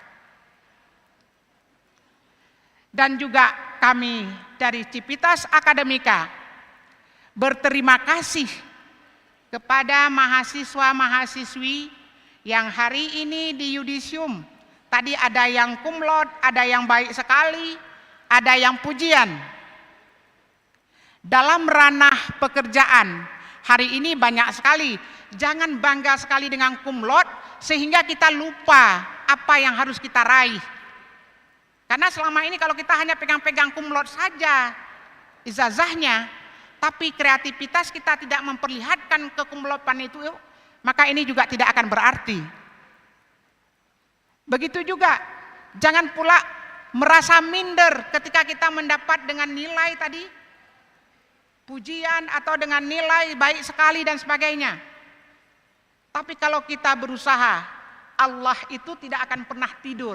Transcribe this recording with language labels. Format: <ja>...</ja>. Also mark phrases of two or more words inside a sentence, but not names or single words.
<id>Dan juga kami dari Civitas Akademika berterima kasih kepada mahasiswa-mahasiswi yang hari ini di yudisium. Tadi ada yang</id> <la>cum laude,</la> <id>ada yang baik sekali, ada yang pujian. Dalam ranah pekerjaan, hari ini banyak sekali. Jangan bangga sekali dengan</id> <la>cum laude</la> <id>sehingga kita lupa apa yang harus kita raih. Karena selama ini kalau kita hanya pegang-pegang</id> <la>cum laude</la> <id>saja ijazahnya, tapi kreativitas kita tidak memperlihatkan ke</id> <la>cum laude-an</la> <id>itu, maka ini juga tidak akan berarti. Begitu juga, jangan pula merasa minder ketika kita mendapat dengan nilai tadi pujian atau dengan nilai baik sekali dan sebagainya. Tapi kalau kita berusaha, Allah itu tidak akan pernah tidur.</id>